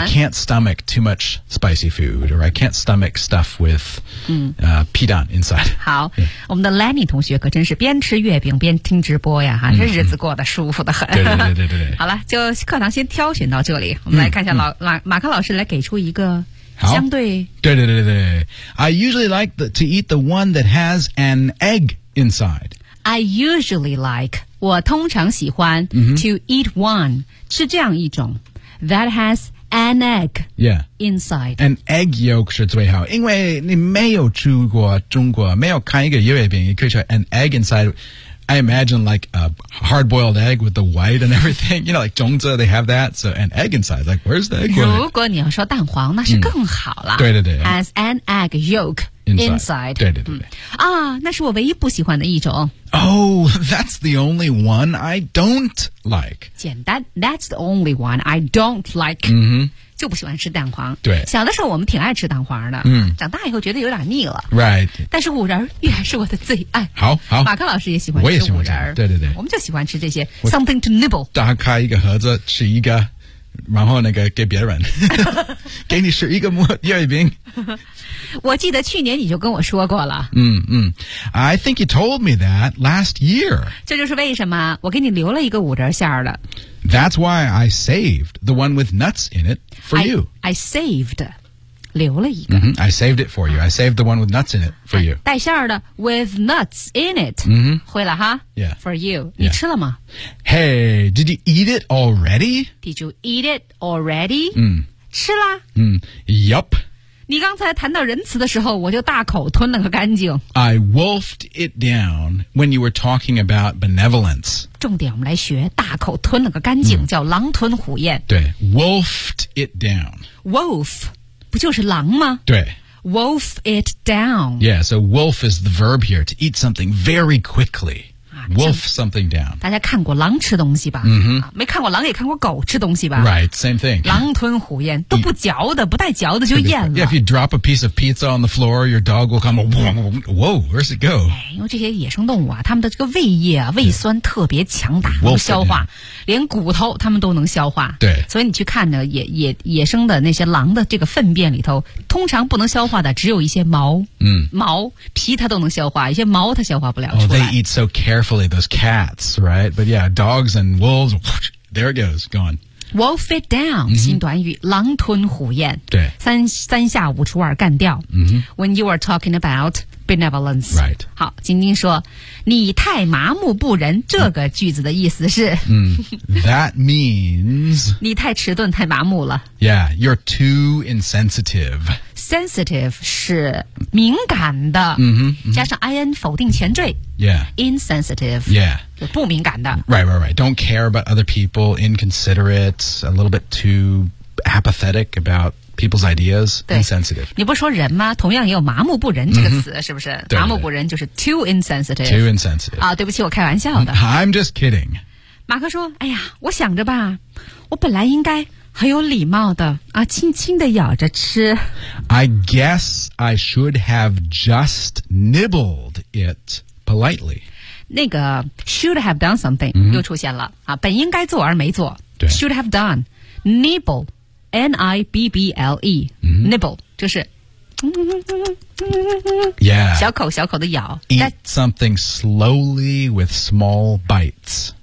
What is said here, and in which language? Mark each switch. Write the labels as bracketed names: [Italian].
[English] I can't stomach too much spicy food, or I can't stomach stuff with、皮蛋 inside. [Chinese] 好、yeah. 我们的 Lenny 同学可真是边吃月饼边听直播呀哈、嗯、这日子过得舒服得很。对对对对 对, 对。好了就课堂先挑选到这里。我们来看一下马克老师来给出一个相对。对对对对。 [English] I usually like to eat the one that has an egg inside. I usually like, [Chinese] 我通常喜欢、 mm-hmm. [English] to eat one, [Chinese] 吃这样一种 [English] that has an egg、 yeah. inside. An egg yolk [Chinese] 是最好因为你没有去过中国没有看一个月饼你可以说 [English] an egg inside. I imagine like a hard-boiled egg with the white and everything. You know, like 种子, they have that. So an egg inside, like where's the egg? [Chinese] 如果你要说蛋黄，那是更好了。对对对。 [English] As an egg yolk inside. [Chinese] 对对对。啊，那是我唯一不喜欢的一种。 [English] Oh, that's the only one I don't like. 简单 that's the only one I don't like. 嗯哼。 [Chinese] 就不喜欢吃蛋黄。对，小的时候我们挺爱吃蛋黄的。嗯，长大以后觉得有点腻了。 [English] Right。 [Chinese] 但是五仁依然是我的最爱。好好，马克老师也喜欢吃五仁。我也喜欢吃。对对对，我们就喜欢吃这些 [English] something to nibble。 [Chinese] 打开一个盒子吃一个，然后那个给别人，给你吃一个月饼。我记得去年你就跟我说过了。 [English] 嗯嗯 ，I think you told me that last year。 [Chinese] 这就是为什么我给你留了一个五仁馅儿的。 [English] That's why I saved the one with nuts in it for you. I saved, [Chinese] 留了一个。 [English] Mm-hmm, I saved it for you. I saved the one with nuts in it for you. [Chinese] 带馅儿的 [English] with nuts in it. 嗯、mm-hmm. [Chinese] 会了哈。 [English] Yeah. For you.、Yeah. [Chinese] 你吃了吗 [English] ?Hey, did you eat it already? Did you eat it already? 嗯。 [Chinese] 吃啦。 [English] 嗯。Yup. [Chinese] 你刚才谈到仁慈的时候我就大口吞了个干净。 [English] I wolfed it down when you were talking about benevolence. [Chinese] 重点我们来学大口吞了个干净、嗯、叫狼吞虎咽。 [English] 对 ,wolfed it down. [Chinese] Wolf, 不就是狼吗对 [English] ,wolf it down. Yeah, so wolf is the verb here, to eat something very quickly.、啊、 wolf something down. [Chinese] 大家看过狼吃东西吧、 mm-hmm. 啊、没看过狼也看过狗吃东西吧 [English] Right, same thing. [Chinese] 狼吞虎咽都不嚼的不带嚼的就咽了。 [English] Yeah, if you drop a piece of pizza on the floor, your dog will come, whoa, where's it go? [Chinese] 因为这些野生动物啊他们的这个胃液啊胃酸特别强大、 [English] yeah. [Chinese] 能消化连骨头他们都能消化对所以你去看呢 野生的那些狼的这个粪便里头通常不能消化的只有一些毛、嗯、毛皮它都能消化一些毛它消化不了出来、 [English] oh, they eat so carefully those cats right but yeah dogs and wolves there it goes gone wolf it down、 [Chinese] mm-hmm. 新短语狼吞虎咽对三下五除二干掉、 mm-hmm. [English] when you are talking aboutBenevolence. Right. [Chinese] 好，晶晶说，你太麻木不仁。这个句子的意思是， [English] That means [Chinese] 你太迟钝，太麻木了。 [English] Yeah, you're too insensitive. [Chinese] Sensitive 是敏感的， mm-hmm, mm-hmm. 加上 ing 否定前缀。 [English] Yeah. Insensitive. Yeah. [Chinese] 就不敏感的。 [English] Right, right, right. Don't care about other people. Inconsiderate. A little bit too apathetic about. People's ideas, insensitive. [Chinese] 你不是说人吗？同样也有麻木不仁这个词、mm-hmm. 是不是对对麻木不仁就是 [English] too insensitive. Too insensitive. [Chinese] 啊、对不起我开玩笑的。 [English] I'm just kidding. [Chinese] 马克说哎呀我想着吧我本来应该很有礼貌的啊轻轻地咬着吃。 [English] I guess I should have just nibbled it politely. 那个 should have done something、 mm-hmm. [Chinese] 又出现了啊本应该做而没做。对 [English] should have done. Nibble. N-I-B-B-L-E、 mm-hmm. [Chinese] Nibble 就是 [English] Yeah [Chinese] 小口小口的咬 [English] Eat something slowly with small bites